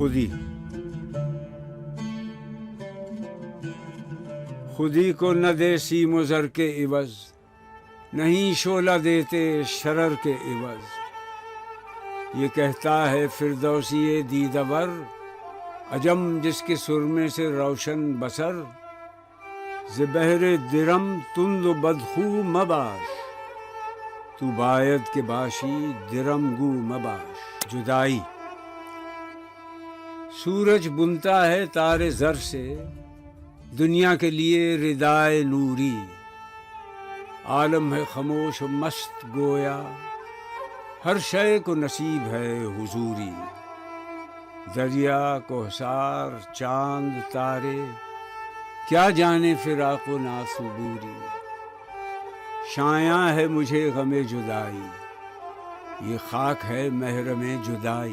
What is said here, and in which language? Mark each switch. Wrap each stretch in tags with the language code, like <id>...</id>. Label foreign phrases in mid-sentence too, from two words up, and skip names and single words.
<ur>خودی کو نہ دے سیم و زر کے عوض، نہیں شعلہ دیتے شرر کے عوض، یہ کہتا ہے فردوسی دیدہ ور، عجم جس کے سرمے سے روشن بصر،</ur> <fa>ز بحر درم تند و بدخو مباش، تو باید کے باشی درم گو مباش۔</fa> <ur>جدائی، سورج بنتا ہے تارے زر سے، دنیا کے لیے ردائے نوری، عالم ہے خاموش و مست گویا، ہر شے کو نصیب ہے حضوری، دریا کوہسار چاند تارے، کیا جانے فراق و ناصبوری، شایاں ہے مجھے غم جدائی، یہ خاک ہے محرم جدائی۔</ur>